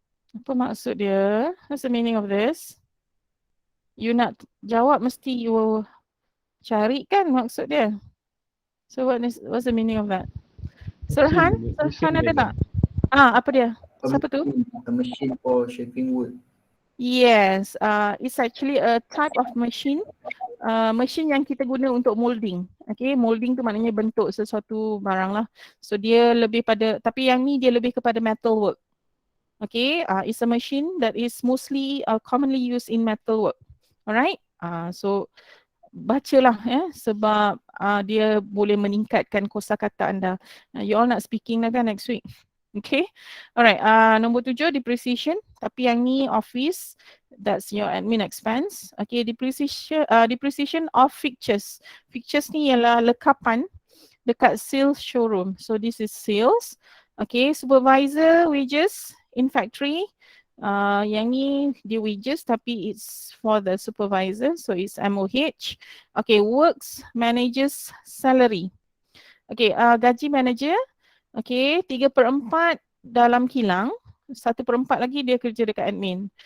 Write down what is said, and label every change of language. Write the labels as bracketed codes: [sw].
[ms] Apa maksud dia? [en] What's the meaning of this? [ms] You nak jawab mesti you carikan maksud dia. [en] So what's the meaning of that? [ms] Serhan ada tak? Apa dia? Siapa tu? [en] A machine for shaping wood. Yes, it's actually a type of machine. [ms] Machine yang kita guna untuk molding. Okay, molding tu maknanya bentuk sesuatu barang lah. So dia lebih pada, tapi yang ni dia lebih kepada [en] metal work. Okay, it's a machine that is mostly commonly used in metal work. [ms] Alright, so bacalah sebab dia boleh meningkatkan kosakata anda. [en] You all nak speaking lah kan next week. Okay, alright, nombor 7 depreciation, [ms] tapi yang ni [en] office, that's your admin expense. Okay, depreciation of fixtures. [ms] Fixtures ni ialah lekapan dekat sales showroom. [en] So this is sales. Okay, supervisor wages in factory. [ms] Yang ni dia wages tapi [en] it's for the supervisor, so it's MOH. Okay, works managers salary. [ms] Okay, gaji manager. Okay, 3/4 dalam kilang, 1/4 lagi dia kerja dekat admin.